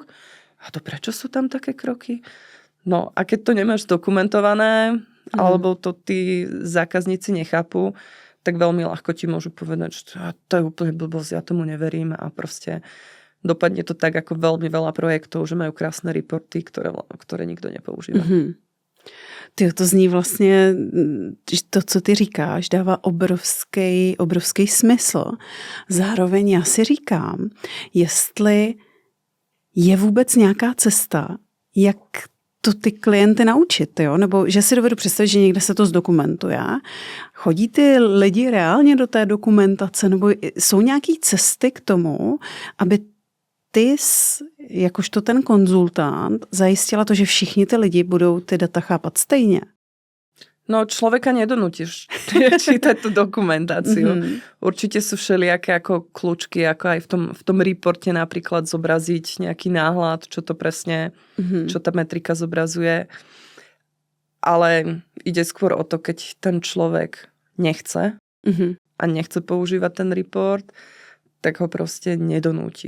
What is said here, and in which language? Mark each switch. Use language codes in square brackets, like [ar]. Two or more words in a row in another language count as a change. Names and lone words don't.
[sk] A to prečo sú tam také kroky? No a keď to nemáš dokumentované, alebo to tí zákazníci nechápu, tak veľmi ľahko ti môžu povedať, že to je úplne blbosť, ja tomu neverím a proste dopadne to tak ako veľmi veľa projektov, že majú krásne reporty, ktoré nikto nepoužíva. [cs] To zní vlastně, to, co ty říkáš, dává obrovský smysl. Zároveň já si říkám, jestli je vůbec nějaká cesta, jak to ty klienty naučit, jo? Nebo že si dovedu představit, že někde se to zdokumentuje. Chodí ty lidi reálně do té dokumentace, nebo jsou nějaké cesty k tomu, aby ty, jakožto ten konzultant, zajistila to, že všichni ty lidi budou ty data chápat stejně? [sk] No, človeka nedonutíš čítať tú dokumentáciu. Určite sú všelijaké ako kľúčky, ako aj v tom reporte napríklad zobraziť nejaký náhľad, čo to presne, čo tá metrika zobrazuje. Ale ide skôr o to, keď ten človek nechce a nechce používať ten report, tak ho proste nedonútiš.